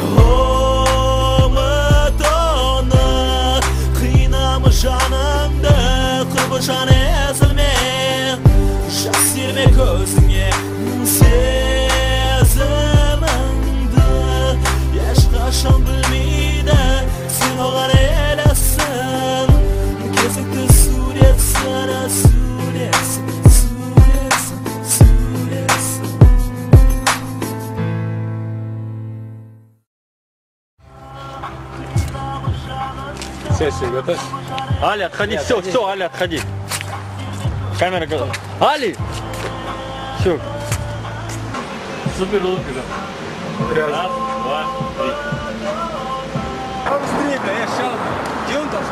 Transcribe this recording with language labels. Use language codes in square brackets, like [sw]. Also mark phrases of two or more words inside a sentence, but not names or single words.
[kk] ұмыт оны қинамы жаныңды құрбы жаны ezilme жас ерме көзіңе ешқашан білмейді сен оған елесің кезекті суретсің суретсің [ru] Сессия готов? Али, отходи, все, Али, отходи. Камера готова. Али! Все. Супер улыбка. Раз, два, три. Быстрее, бля, я сейчас. Где он там?